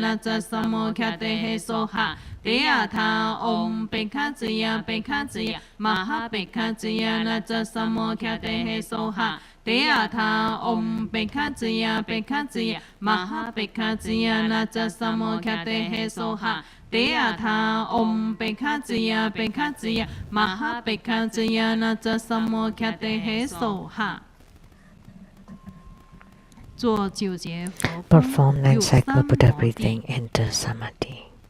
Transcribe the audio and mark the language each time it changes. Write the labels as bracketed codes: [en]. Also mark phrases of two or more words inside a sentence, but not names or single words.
[sa] นะจัสสโมคเตเหโสหะเตยะทาอมเปคะจยะเปคะจยะมหาเปคะจยะนะจัสสโมคเตเหโสหะเตยะทาอมเปคะจยะเปคะจยะมหาเปคะจยะนะจัสสโมคเตเหโสหะเตยะทาอมเปคะจยะเปคะจยะมหาเปคะจยะนะจัสสโมคเตเหโสหะ [zh] 做9节佛 [en] Perform 9 [zh] 有 [en] cycle [zh] 三 [en] Buddha [zh] 摩地 [en] breathing into samadhi.